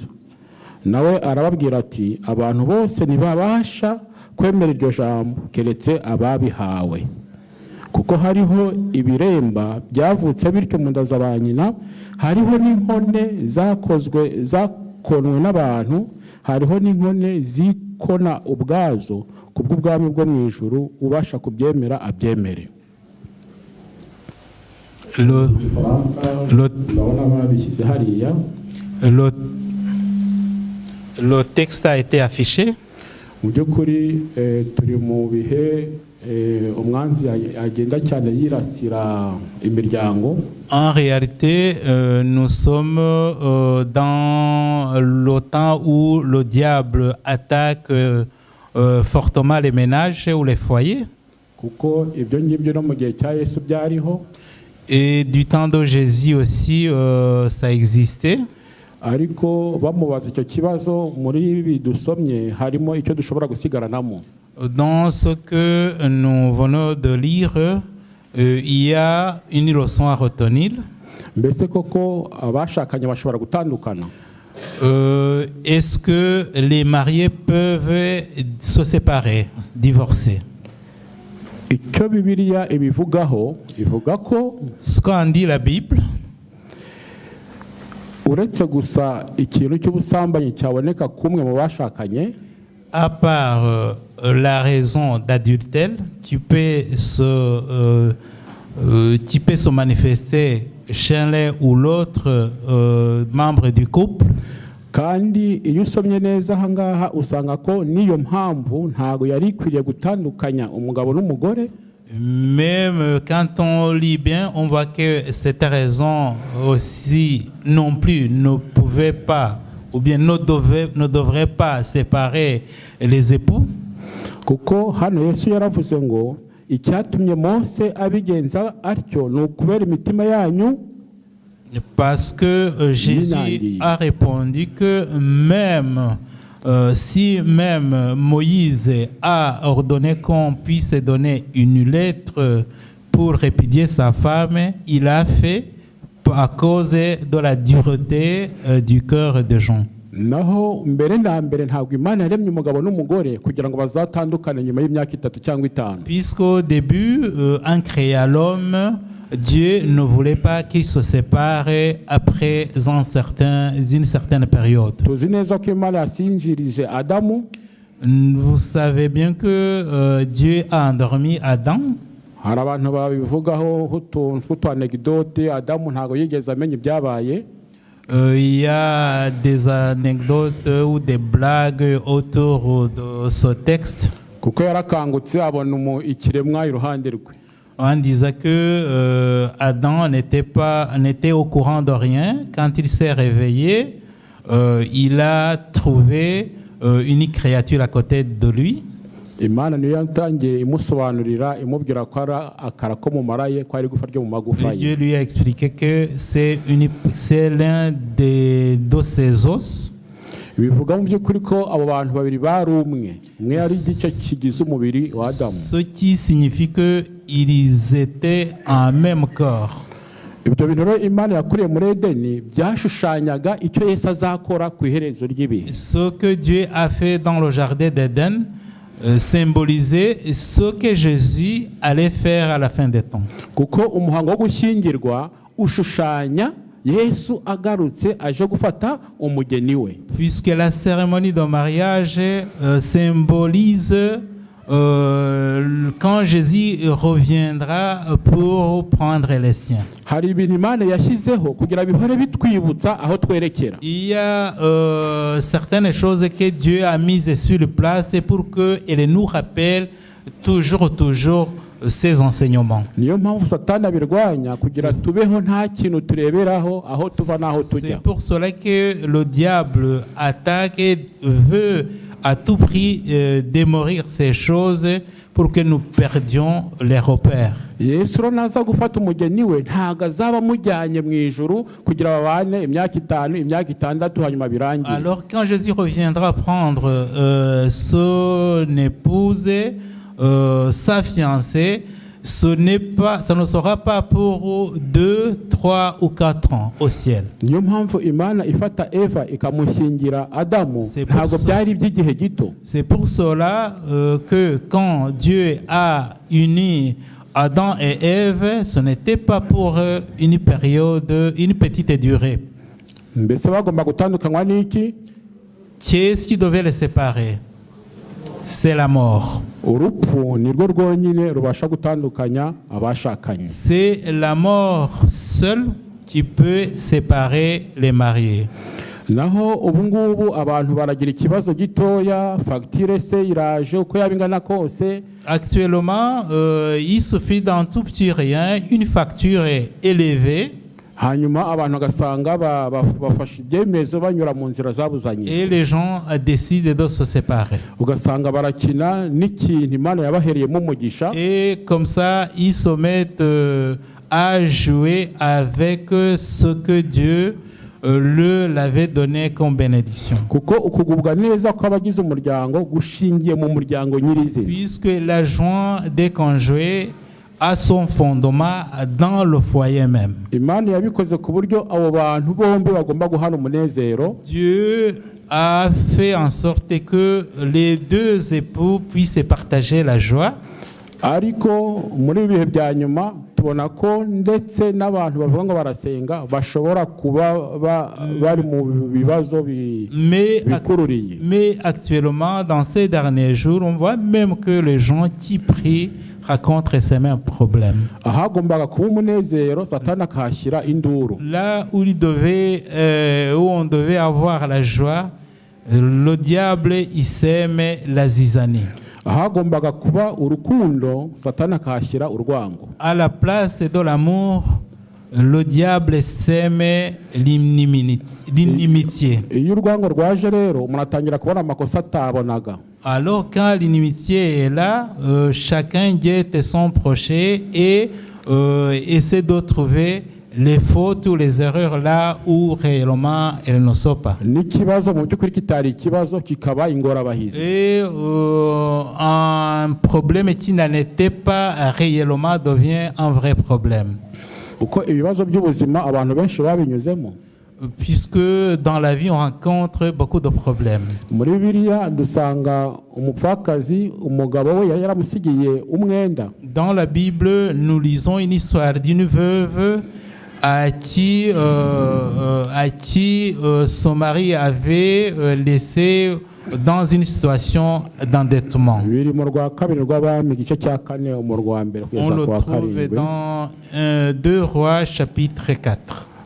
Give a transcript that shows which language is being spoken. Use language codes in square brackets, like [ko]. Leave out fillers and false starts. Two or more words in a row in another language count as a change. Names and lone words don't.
[rw] Nawe arababwira ati, abantu bose ntibabasha kwemera iryo jambo keretse ababihawe, kuko hariho ibiremba byavutse bityo mu nda za ba nyina, hariho n'inkone zakonwe n'abantu, hariho n'inkone zikona ubwazo, kubw'ubwami bwo mu ijuru ubasha kubyemera abyemere. [fr] Le texte a été affiché. [rw] Mu by'ukuri turi mu bihe umwanzi agenda cyane yirasira imiryango. [fr] En réalité, nous sommes dans le temps où le diable attaque fortement les ménages ou les foyers. [rw] Kuko ibyo ngibyo no mu gihe cya Yesu byariho. [fr] Et du temps de Jésus aussi, ça existait. [rw] Ariko bamubaza icyo kibazo muri ibi dusomye harimo icyo dushobora gusigaranamo. [fr] Dans ce que nous venons de lire, il y a une leçon à retenir. [rw] Mbese koko abashakanye bashobora gutandukana? [fr] Est-ce que les mariés peuvent se séparer, divorcer? [rw] Icyo Bibiliya ibivugaho ivuga ko [fr] ce qu'en dit la Bible, [rw] uretse gusa ikintu cy'ubusambanyi cyaboneka kumwe mu bashakanye, [fr] à part la raison d'adultère qui peut se manifester chez l'un ou l'autre membre du couple. [rw] Kandi iyo usomye neza aha ngaha usanga ko niyo mpamvu ntago yari ikwiriye gutandukanya umugabo n'umugore. [fr] Même quand on lit bien, on voit que cette raison aussi non plus ne pouvait pas ou bien ne devrait pas séparer les époux. [rw] Kuko hano Yesu yaravuze ngo icyatumye Mose abigenza atyo ni ukubera imitima yanyu. [fr] Parce que Jésus a répondu que même si même Moïse a ordonné qu'on puisse donner une lettre pour répudier sa femme, il a fait à cause de la dureté du cœur de Jean. [rw] Naho mbere na mbere ntabwo Imana yaremye umugabo n'umugore kugira ngo bazatandukane nyuma y'imyaka 3 cyangwa 5. [fr] Puisqu'au début, en créant l'homme, Dieu ne voulait pas qu'ils se séparent après une certaine période. [rw] Tuzi neza ko Imana yasinjirije Adamu. [fr] Vous savez bien que Dieu a endormi Adam. [rw] Hari abantu babivugaho utuntu anecdote Adamu ntago yigeze amenya ibyabaye. [fr] Il y a des anecdotes ou des blagues autour de ce texte. [rw] Kuko yarakangutse abona ikiremwa iruhande rwe. [fr] On disait que Adam n'était au courant de rien. Quand il s'est réveillé, il a trouvé une créature à côté de lui. [rw] Imana niyo yatangiye imusobanurira imubwira ko ara akara ko mu maraye ko ari gufa ryo mu magufa ye. [fr] Dieu lui a expliqué que c'est l'un de ses os. [rw] Bivuga mu by'ukuri ko abo bantu babiri bari umwe ari igice kigize umubiri wa Adamu. [fr] Ce qui signifie que ils étaient un même corps. [rw] Ibyo bintu rero Imana yakuriye muri Edeni byashushanyaga icyo Yesu azakora ku iherezo ry'ibihe. [fr] Ce que Dieu a fait dans le jardin d'Éden symbolisait ce que Jésus allait faire à la fin des temps. [rw] Kuko umuhango wo gushyingirwa ushushanya Yesu agarutse aje gufata umugeni we. [fr] Puisque la cérémonie de mariage symbolise quand Jésus reviendra pour prendre les siens. [rw] Hari ibintu Imana yashyizeho kugira bihore bitwibutsa aho twerekera. [fr] Il y a certaines choses que Dieu a mises sur place pour qu'elles nous rappellent toujours ces enseignements. [rw] niyo mpamvu satani abirwanya kugira tubeho nta kintu tureberaho aho tuva n'aho tujya. [fr] C'est pour cela que le diable attaque et veut à tout prix démolir ces choses pour que nous perdions les repères. [rw] Yesu rero naza gufata umugeni we ntago azaba amujyanye mu ijuru kugira babane imyaka 5 imyaka 6 hanyuma birangiye. [fr] Alors quand Jésus reviendra prendre son épouse, sa fiancée, ça ne sera pas pour 2, 3 ou 4 ans au ciel. [rw] niyo mpamvu Imana ifata Eva ikamushyingira Adamu ntago byari by'igihe gito. [fr] C'est pour cela que quand Dieu a uni Adam et Ève, ce n'était pas pour une période, une petite durée. [rw] Mbese bagomba gutandukanywa n'iki? [fr] Qu'est-ce qui devait les séparer? C'est la mort. [rw] Urupfu nirwo rwonyine rubasha gutandukanya abashakanye. [fr] C'est la mort seule qui peut séparer les mariés. [rw] Naho ubu ngubu abantu baragira ikibazo gitoya, fagitire se iraje uko yabingana kose. [fr] Actuellement, il suffit d'un tout petit rien, une facture est élevée. [rw] Hanyuma abantu bagasanga bafashe ibyemezo banyura mu nzira zabuzanye. [fr] Et les gens décident de se séparer. [rw] Ugasanga barakina n'ikintu Imana yabahereyemo umugisha. [fr] Et comme ça, ils se mettent à jouer avec ce que Dieu l'avait donné comme bénédiction. [rw] Kuko ukugubwa neza kw'abagize umuryango gushingiye mu muryango nyirize. [fr] Puisque la joie des conjoints a son fondement dans le foyer même. [rw] Imana yabikoze ku buryo abo bantu bombi bagomba guhana umunezero. [fr] Dieu a fait en sorte que les deux époux puissent partager la joie. [rw] Ariko muri bihe bya nyuma tubona ko ndetse n'abantu bavuga ngo barasenga bashobora kuba bari mu bibazo bikururiye. [fr] Mais actuellement, dans ces derniers jours, on voit même que les gens qui prient rencontrent ces mêmes problèmes. [rw] Ahagombaga kuba umunezero Satani akahashyira induru. [fr] Là où on devait avoir la joie, le diable il sème la zizanie. [rw] Ahagombaga kuba urukundo Satani akahashyira urwango. [fr] À la place de l'amour, le diable sème l'inimitié. [rw] Iyo urwango rwaje rero umuntu atangira kubona amakosa atabonaga. [fr] Alors quand l'inimitié est là, chacun guette son prochain et essaie de trouver les fautes ou les erreurs là où réellement elles ne sont pas. [rw] N'ikibazo mu by'ukuri kitari ikibazo kikaba ingorabahizi. [fr] Et un problème qui n'en était pas réellement devient un vrai problème. [rw] Uko ibibazo by'ubuzima abantu benshi babinyuzemo. [fr] Puisque dans la vie on rencontre beaucoup de problèmes. [rw] Muri Bibiliya dusanga umupfakazi umugabo we yari yaramusigiye umwenda. [fr] Dans la Bible, nous lisons une histoire d'une veuve à qui son mari avait laissé dans une situation d'endettement. On le trouve dans 2 Rois chapitre 4.